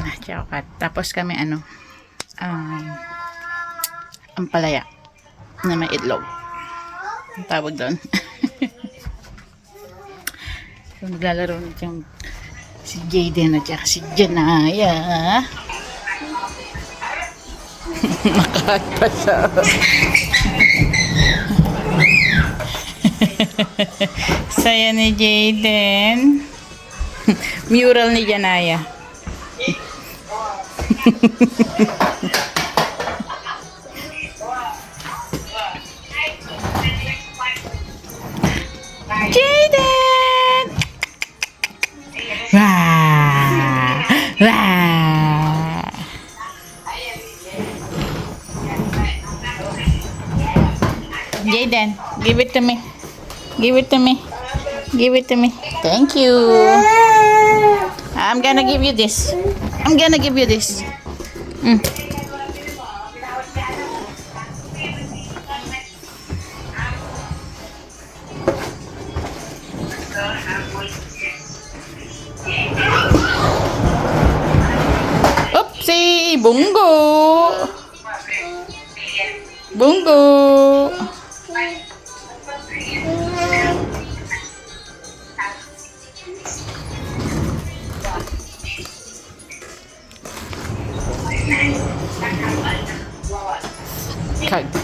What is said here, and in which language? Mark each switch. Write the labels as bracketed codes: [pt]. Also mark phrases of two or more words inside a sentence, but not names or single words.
[tl] Tapos kami ampalaya na may itlog. Ang tawag doon. So, naglalaro na dyan si Jayden at saka si Janaya. Nakakapasa. Saya ni Jayden. Mural ni Janaya. Jayden! Wah! Wah! [en] Jayden, give it to me. Give it to me. Give it to me. Thank you. I'm gonna give you this. I'm gonna give you this. Oopsie! Bungo! Bungo! Kag.